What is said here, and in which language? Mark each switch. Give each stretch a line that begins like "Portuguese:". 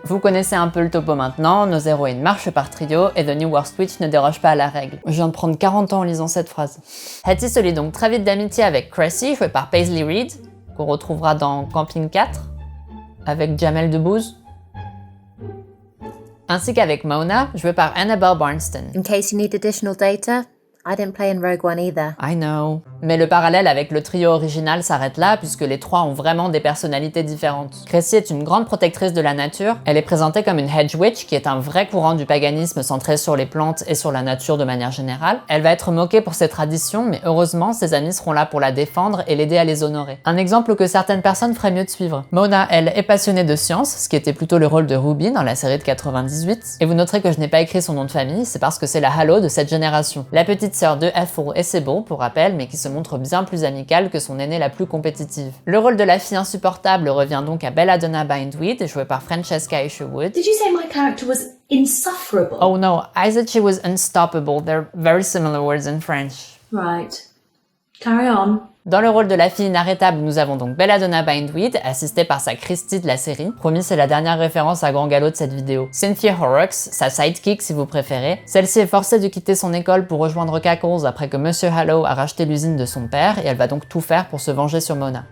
French: Vous connaissez un peu le topo maintenant, nos héroïnes marchent par trio et The New Worst Witch ne déroge pas à la règle. Je viens de prendre 40 ans en lisant cette phrase. Hetty se lie donc très vite d'amitié avec Cressy, jouée par Paisley Reed, qu'on retrouvera dans Camping 4, avec Jamel Debbouze, ainsi qu'avec Mona, jouée par Annabelle Barnston.
English: In case you need additional data, I didn't play in Rogue One either. I know.
French: Mais le parallèle avec le trio original s'arrête là, puisque les trois ont vraiment des personnalités différentes. Crécy est une grande protectrice de la nature. Elle est présentée comme une hedge witch, qui est un vrai courant du paganisme centré sur les plantes et sur la nature de manière générale. Elle va être moquée pour ses traditions, mais heureusement, ses amis seront là pour la défendre et l'aider à les honorer. Un exemple que certaines personnes feraient mieux de suivre. Mona, elle, est passionnée de science, ce qui était plutôt le rôle de Ruby dans la série de 98. Et vous noterez que je n'ai pas écrit son nom de famille, c'est parce que c'est la Halo de cette génération. La petite sœur de Ethel et Sybil, pour rappel, mais qui se montre bien plus amicale que son aînée la plus compétitive. Le rôle de la fille insupportable revient donc à Belladonna Bindweed, jouée par Francesca Isherwood.
English: Did you say my character was insufferable? Oh no, I said she was unstoppable. They're very similar words in French. Right. Carry on.
French: Dans le rôle de la fille inarrêtable, nous avons donc Belladonna Bindweed, assistée par sa Christie de la série. Promis, c'est la dernière référence à grand galop de cette vidéo. Cynthia Horrocks, sa sidekick si vous préférez. Celle-ci est forcée de quitter son école pour rejoindre Cackles après que Monsieur Hallow a racheté l'usine de son père, et elle va donc tout faire pour se venger sur Mona.